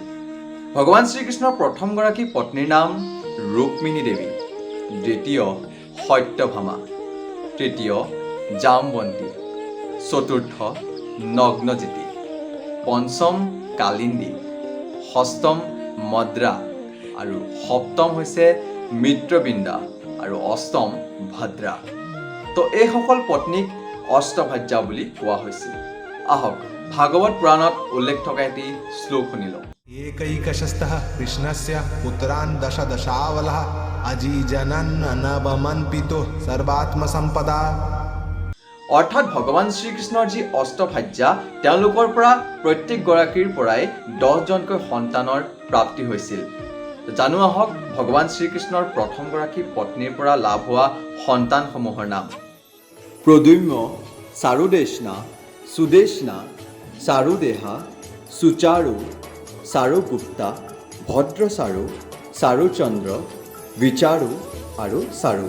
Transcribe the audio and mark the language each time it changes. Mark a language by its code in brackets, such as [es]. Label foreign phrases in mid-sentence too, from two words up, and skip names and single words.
[as] ভগৱান শ্ৰীকৃষ্ণৰ প্ৰথমগৰাকী পত্নীৰ নাম ৰুক্মিণী দেৱী, দ্বিতীয় সত্যভামা, তৃতীয় জামৱন্তী, চতুৰ্থ নগ্নজিতি, পঞ্চম কালিন্দী, ষষ্ঠম মদ্ৰা, আৰু সপ্তম হৈছে মিত্ৰবৃন্দা, আৰু অষ্টম ভদ্ৰা। তো এইসকল পত্নীক অষ্টভাৰ্যা বুলি কোৱা হৈছিল। আহক ভাগৱত পুৰাণত উল্লেখ থকা এটি শ্লোক শুনি লওঁ। [sa] एकैकशस्तः कृष्णस्य पुत्रान् दशदशावलः अजीजनन् अनवमन् पितुः सर्वात्मसम्पदा। [as] অৰ্থাৎ ভগৱান শ্ৰীকৃষ্ণৰ যি অষ্টভাৰ্যা, তেওঁলোকৰ পৰা প্ৰত্যেকগৰাকীৰ পৰাই 10জনকৈ সন্তানৰ প্ৰাপ্তি হৈছিল। জানো আহক ভগৱান শ্ৰীকৃষ্ণৰ প্ৰথমগৰাকী পত্নীৰ পৰা লাভ হোৱা সন্তানসমূহৰ নাম। প্ৰদ্যুম্ন, চাৰুদেশনা, সুদেশনা, চাৰুদেহা, সুচাৰু, চাৰুগুপ্তা, ভদ্ৰচাৰু, চাৰুচন্দ্ৰ, বিচাৰু আৰু চাৰু।